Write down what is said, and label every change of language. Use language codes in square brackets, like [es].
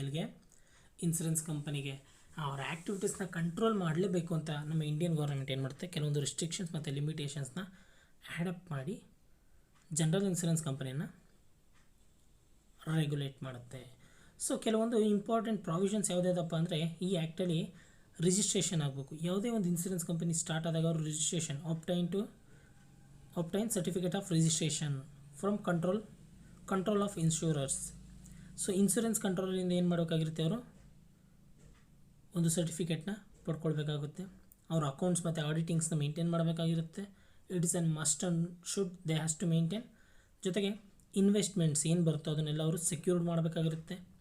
[kn] ಇಲ್ಲಿಗೆ ಇನ್ಸೂರೆನ್ಸ್ ಕಂಪನಿಗೆ ಅವರ ಆ್ಯಕ್ಟಿವಿಟೀಸ್ನ ಕಂಟ್ರೋಲ್ ಮಾಡಲೇಬೇಕು ಅಂತ ನಮ್ಮ ಇಂಡಿಯನ್ ಗೌರ್ಮೆಂಟ್ ಏನು ಮಾಡುತ್ತೆ? ಕೆಲವೊಂದು ರಿಸ್ಟ್ರಿಕ್ಷನ್ಸ್ ಮತ್ತು ಲಿಮಿಟೇಷನ್ಸ್ನ ಆ್ಯಡಪ್ ಮಾಡಿ ಜನರಲ್ ಇನ್ಸೂರೆನ್ಸ್ ಕಂಪನಿಯನ್ನು ರೆಗ್ಯುಲೇಟ್ ಮಾಡುತ್ತೆ. ಸೊ ಕೆಲವೊಂದು ಇಂಪಾರ್ಟೆಂಟ್ ಪ್ರಾವಿಷನ್ಸ್ ಯಾವುದ್ಯಾವುದಪ್ಪ ಅಂದರೆ ಈ ಆ್ಯಕ್ಟಲ್ಲಿ ರಿಜಿಸ್ಟ್ರೇಷನ್ ಆಗಬೇಕು. ಯಾವುದೇ ಒಂದು ಇನ್ಸೂರೆನ್ಸ್ ಕಂಪನಿ ಸ್ಟಾರ್ಟ್ ಆದಾಗ ಅವರು registration [en] obtain certificate of registration from control of insurers. [kn] So insurance ಕಂಟ್ರೋಲಿಂದ ಏನು ಮಾಡಬೇಕಾಗಿರುತ್ತೆ? ಅವರು ಒಂದು ಸರ್ಟಿಫಿಕೇಟ್ನ ಪಡ್ಕೊಳ್ಬೇಕಾಗುತ್ತೆ. ಅವ್ರ ಅಕೌಂಟ್ಸ್ ಮತ್ತು ಆಡಿಟಿಂಗ್ಸ್ನ maintain ಮಾಡಬೇಕಾಗಿರುತ್ತೆ. [en] It is an must and should they has to maintain. [kn] ಜೊತೆಗೆ ಇನ್ವೆಸ್ಟ್ಮೆಂಟ್ಸ್ ಏನು ಬರುತ್ತೋ ಅದನ್ನೆಲ್ಲ ಅವರು ಸೆಕ್ಯೂರ್ಡ್ ಮಾಡಬೇಕಾಗಿರುತ್ತೆ.